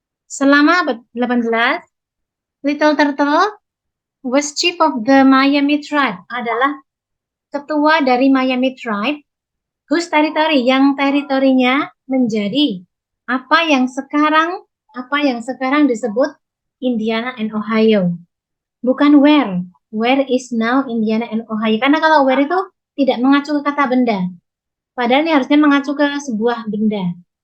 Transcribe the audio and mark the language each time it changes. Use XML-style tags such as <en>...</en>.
<id>Selama abad 18,</id> <en>Little Turtle was chief of the Miami tribe,</en> <id>adalah ketua dari Miami tribe,</id> <en>whose territory,</en> <id>yang teritorinya menjadi apa yang sekarang disebut Indiana and Ohio. Bukan where.</id> <en>Where is now Indiana and Ohio.</en> <id>Karena kalau where itu tidak mengacu ke kata benda. Padahal ini harusnya mengacu ke sebuah benda.</id>